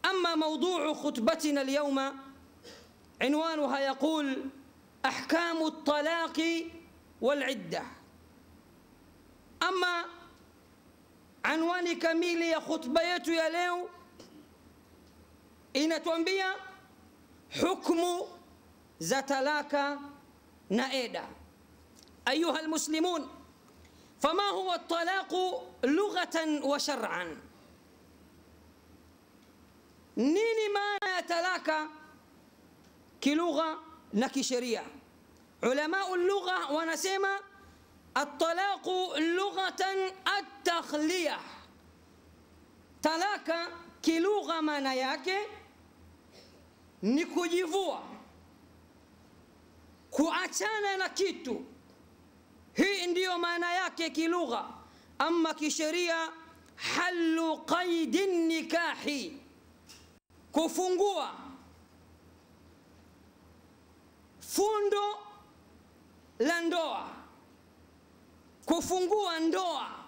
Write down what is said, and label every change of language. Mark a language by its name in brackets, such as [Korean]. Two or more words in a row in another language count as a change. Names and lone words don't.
[Arabic] أما موضوع خطبتنا اليوم عنوانها يقول أحكام الطلاق والعدة. أما عنوان [Swahili] kamili ya khutba yetu ya leo inatuambia hukumu za talaka na eda. [Arabic] أيها المسلمون، فما هو الطلاق لغة وشرعا؟ [Swahili] nini maana ya talaka kilugha na kisheria? [Arabic] علماء اللغة wanasema الطلاق لغة التخلية. [Swahili] talaka kilugha maana yake ni kujivua, kuachana na kitu. Hii ndiyo maana yake kilugha. Ama kisheria, [Arabic] حل قيد النكاح, [Swahili] kufungua fundo la ndoa, kufungua ndoa.